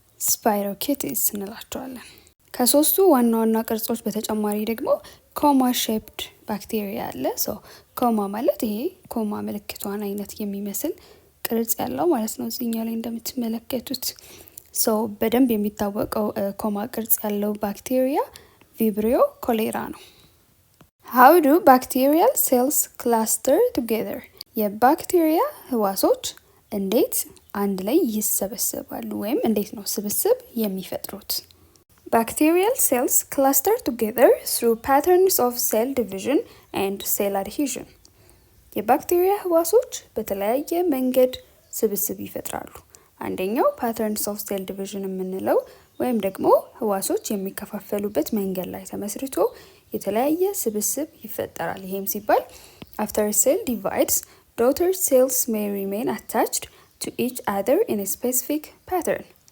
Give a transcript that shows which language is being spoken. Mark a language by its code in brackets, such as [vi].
[am] ስፓይሮኬቲስ እንላቸዋለን። ከሶስቱ ዋና ዋና ቅርጾች በተጨማሪ ደግሞ ኮማ ሼፕድ ባክቴሪያ አለ። ኮማ ማለት ይሄ ኮማ ምልክቷን አይነት የሚመስል ቅርጽ ያለው ማለት ነው። እዚህኛው ላይ እንደምትመለከቱት በደንብ የሚታወቀው ኮማ ቅርጽ ያለው ባክቴሪያ ቪብሪዮ ኮሌራ ነው። [en] How do bacterial cells cluster together? [am] የባክቴሪያ ህዋሶች እንዴት አንድ ላይ ይሰበሰባሉ ወይም እንዴት ነው ስብስብ የሚፈጥሩት? [en] Bacterial cells cluster together through patterns of cell division and cell adhesion. [am] የባክቴሪያ ህዋሶች በተለያየ መንገድ ስብስብ ይፈጥራሉ። አንደኛው ፓተርንስ ኦፍ ሴል ዲቪዥን የምንለው ወይም ደግሞ ህዋሶች የሚከፋፈሉበት መንገድ ላይ ተመስርቶ የተለያየ ስብስብ ይፈጠራል። ይሄም ሲባል [en] after a cell divides, daughter cells may remain attached to each other in a specific pattern.